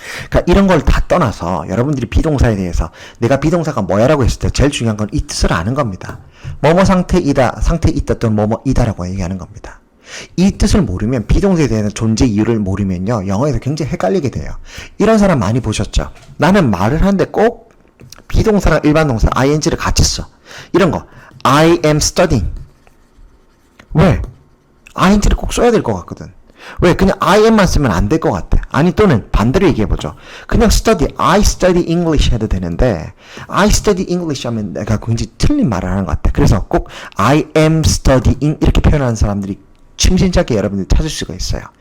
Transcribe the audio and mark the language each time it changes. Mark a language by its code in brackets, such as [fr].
[ko] 그러니까 이런 걸 다 떠나서 여러분들이 비동사에 대해서 내가 비동사가 뭐야라고 했을 때 제일 중요한 건 이 뜻을 아는 겁니다. 뭐뭐 상태이다, 상태에 있다 또는 뭐뭐이다라고 얘기하는 겁니다. 이 뜻을 모르면 비동사에 대한 존재 이유를 모르면요 영어에서 굉장히 헷갈리게 돼요. 이런 사람 많이 보셨죠? 나는 말을 하는데 꼭 비동사랑 일반 동사 ing를 같이 써. 이런 거 [en] I am studying. [ko] 왜? ing를 꼭 써야 될 것 같거든. 왜? 그냥 I am만 쓰면 안 될 것 같아. 아니 또는 반대로 얘기해보죠. 그냥 study, [en] I study English [ko] 해도 되는데 I study English 하면 내가 굉장히 틀린 말을 하는 것 같아. 그래서 꼭 I am studying 이렇게 표현하는 사람들이 침신착게 여러분들이 찾을 수가 있어요.